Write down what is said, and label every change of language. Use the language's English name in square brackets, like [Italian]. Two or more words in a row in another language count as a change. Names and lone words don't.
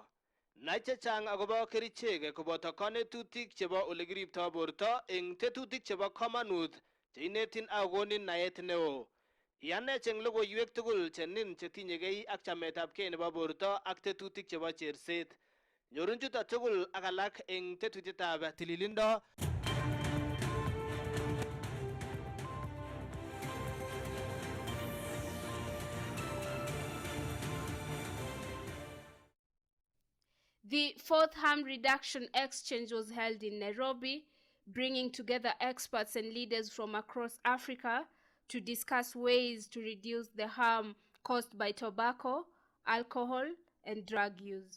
[Kalenjin] Nai chechang akobo kerichek koboto konetutik chebo ole kiriptoi borto eng tetutik chebo komonut che inetin akokonin naet neo. Iyanech eng logoiwek tugul chenin chetinyegei ak chametabgei nebo borto ak tetutik chebo cherset. Nyorun chuto tugul ak alak eng tetutietab tililindo. [English] The fourth harm reduction exchange was held in Nairobi, bringing together experts and leaders from across Africa to discuss ways to reduce the harm caused by tobacco, alcohol, and drug use.